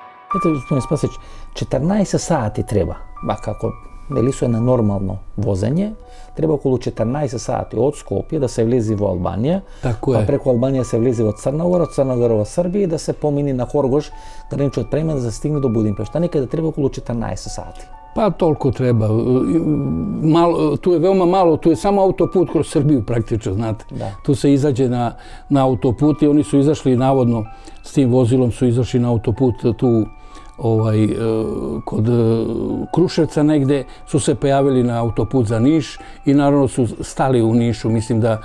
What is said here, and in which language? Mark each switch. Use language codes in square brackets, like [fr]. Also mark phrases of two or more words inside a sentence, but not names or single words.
[mk] Ето, господин Спасич, 14 сати треба, како Велисо е на нормално возење, треба околу 14 сати од Скопје да се влези во Албанија, па преку Албанија се влези во Црна Гора, од Црна Гора во Србија и да се помини на Хоргош, граничниот премин да се стигне до Будимпешта. Некаде треба околу 14 сати. Па толку треба. [sr] Tu je veoma malo, tu je samo autoput kroz Srbiju praktično, znate. Tu se izađe na autoput i oni su izašli navodno, s tim vozilom su izašli na autoput tu kod Kruševca negde, su se pojavili na autoput za Niš i naravno su stali u Nišu, mislim da...